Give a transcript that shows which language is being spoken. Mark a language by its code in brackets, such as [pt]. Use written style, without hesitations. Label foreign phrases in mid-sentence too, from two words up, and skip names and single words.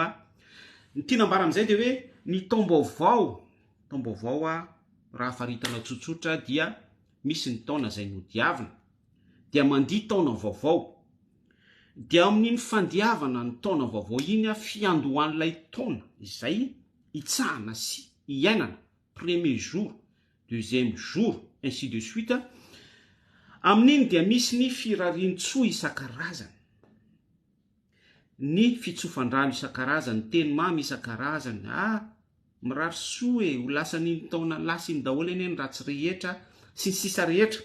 [mg] Ny tinambara amin'izay dia hoe ny taom-baovao raha faritana tsotsotra dia misy ny taona izay nodiavina dia mandihy taona vaovao. Dia amin'iny fandiavana ny taona vaovao iny fiandohan'ilay taona izay hitsahana sy hiainana [fr] premier jour, deuxième jour, ainsi de suite. [mg] Amin'iny dia misy ny firarian-tsoa isan-karazany, ny fitsofan-drano isan-karazany, teny mamy isan-karazany. Mirary soa ho lasan'iny taona lasiny daholo eny ny ratsy rehetra sy ny sisa rehetra.